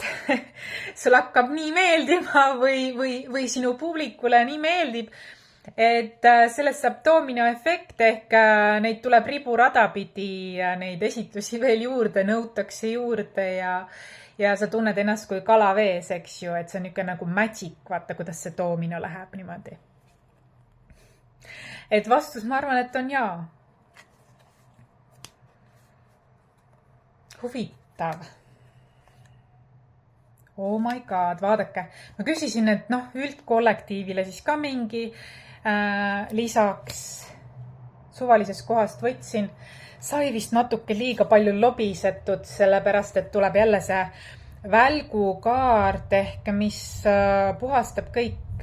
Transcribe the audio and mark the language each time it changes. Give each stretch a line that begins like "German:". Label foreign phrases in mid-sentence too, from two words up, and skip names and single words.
Estonian: Sul hakkab nii meeldima või sinu publikule nii meeldib, et sellest saab domino efekt ehk neid tuleb riburada pidi neid esitlusi veel juurde, nõutakse juurde ja sa tunned ennast kui kala vees, eks ju, et see on niisugune nagu magic, vaata, kuidas see domino läheb niimoodi. Et vastus, ma arvan, et on jaa. Huvitav.
English: Oh my god,
Estonian: vaadake. Ma küsisin, et üldkollektiivile siis ka mingi lisaks suvalisest kohast võtsin. Sai vist natuke liiga palju lobisetud, sellepärast, et tuleb jälle see välgukaart ehk mis puhastab kõik.